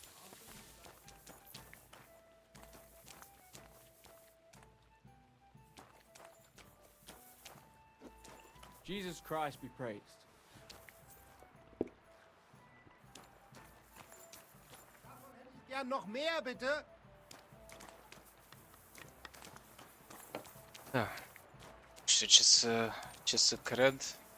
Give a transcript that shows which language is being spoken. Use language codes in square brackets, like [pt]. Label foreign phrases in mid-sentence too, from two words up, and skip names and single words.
[en] Jesus Christ be praised. [de] Ja, noch mehr bitte. Da. [ro] Nu știu ce să cred.